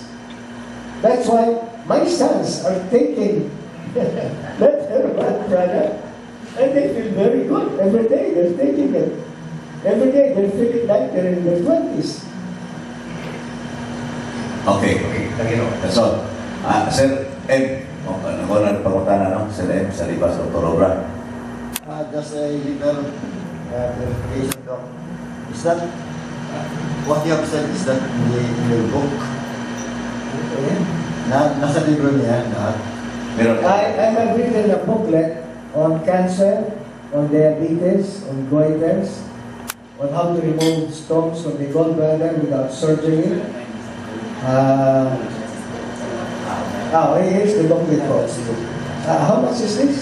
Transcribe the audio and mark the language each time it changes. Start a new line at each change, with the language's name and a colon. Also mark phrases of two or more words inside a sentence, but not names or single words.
English: That's why my sons are taking that herbal product and they feel very good. Every day they're taking it. Every day they're feeling like they're in their 20s. Okay. Thank you. That's all.
Hiligaynon: Sir M, ako na pangutana, no? Sir M, sa libas, Dr. Obra.
English: Just a little clarification, doc. Is that what you have said? Is that in the book? Okay.
Filipino: Nasa libro niya, lahat? Meron.
English: I have written a booklet on cancer, on diabetes, on goiters, on how to remove stones from the gallbladder without surgery. Here's the booklet for how much is this?